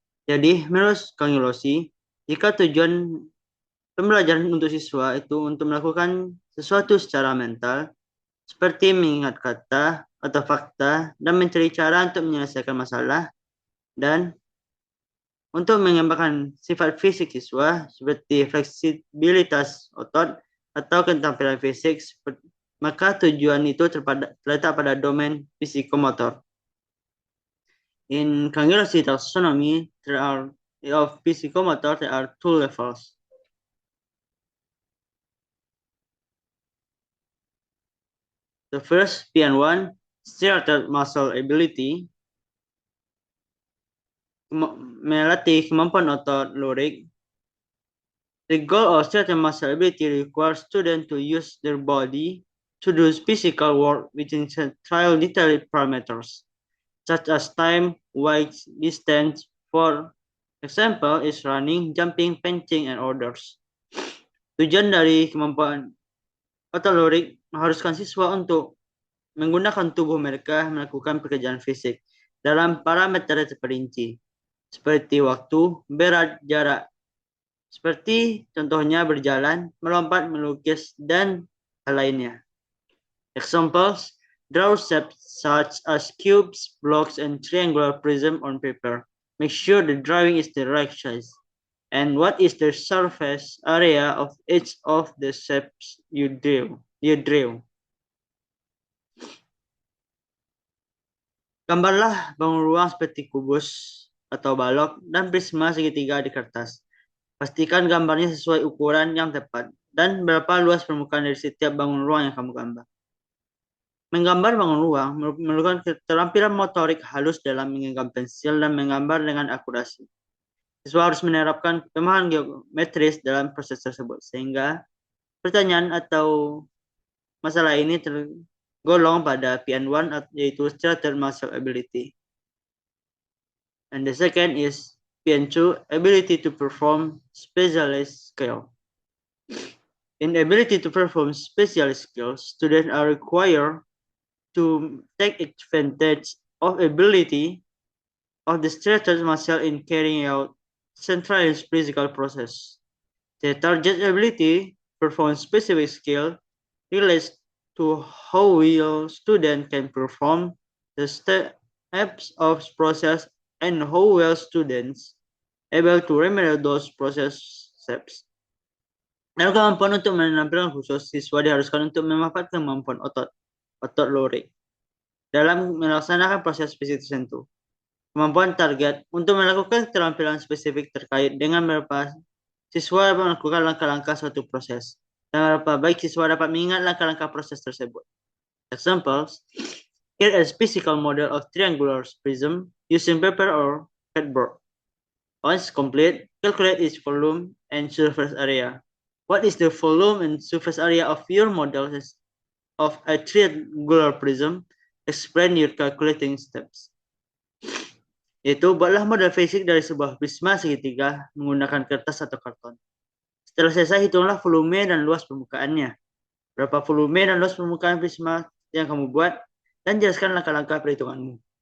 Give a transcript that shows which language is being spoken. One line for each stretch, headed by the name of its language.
Indonesian: Jadi menurut Kang Yolosi, jika tujuan pembelajaran untuk siswa itu untuk melakukan sesuatu secara mental, seperti mengingat kata atau fakta dan mencari cara untuk menyelesaikan masalah, dan untuk mengembangkan sifat fisik siswa seperti fleksibilitas otot atau keterampilan fisik, maka tujuan itu terletak pada domain psikomotor.
English: In Cangilosi taxonomy of psychomotor, there are two levels. The first, PN1, Skeletal Muscle Ability,
Indonesian: melatih kemampuan otot lurik.
English: The goal of skeletal muscle ability requires students to use their body to do physical work within trial detailed parameters, such as time, weight, distance. For example, is running, jumping, punching, and others.
Indonesian: Tujuan dari kemampuan otot lurik mengharuskan siswa untuk menggunakan tubuh mereka melakukan pekerjaan fisik dalam parameter terperinci, seperti waktu, berat, jarak, seperti contohnya berjalan, melompat, melukis, dan hal lainnya.
English: Examples, draw shapes such as cubes, blocks, and triangular prism on paper. Make sure the drawing is the right size. And what is the surface area of each of the shapes you drew?
Indonesian: Gambarlah bangun ruang seperti kubus atau balok dan prisma segitiga di kertas. Pastikan gambarnya sesuai ukuran yang tepat dan berapa luas permukaan dari setiap bangun ruang yang kamu gambar. Menggambar bangun ruang memerlukan keterampilan motorik halus dalam menggenggam pensil dan menggambar dengan akurasi. Siswa harus menerapkan pemahaman geometris dalam proses tersebut, sehingga pertanyaan atau masalah ini tergolong pada PN1, yaitu Skeletal Muscle Ability.
English: And the second is PN2, Ability to Perform Specialized Skill. In ability to perform specialized skills, students are required to take advantage of ability of the skeletal muscle in carrying out centralized physical process. The target ability perform specific skill relates to how well student can perform the steps of process and how well students able to remember those process steps.
Indonesian: Dalam kemampuan untuk menampilkan khusus, siswa diharuskan untuk memanfaatkan kemampuan otot lurik dalam melaksanakan proses fisik tertentu. Kemampuan target untuk melakukan keterampilan spesifik terkait dengan berapa siswa dapat melakukan langkah-langkah suatu proses dan berapa baik siswa dapat mengingat langkah-langkah proses tersebut.
English: Examples, here is physical model of triangular prism using paper or cardboard. Once complete, calculate its volume and surface area. What is the volume and surface area of your model of a triangular prism? Explain your calculating steps.
Indonesian: Yaitu buatlah model fisik dari sebuah prisma segitiga menggunakan kertas atau karton. Setelah selesai, hitunglah volume dan luas permukaannya. Berapa volume dan luas permukaan prisma yang kamu buat, dan jelaskan langkah-langkah perhitunganmu.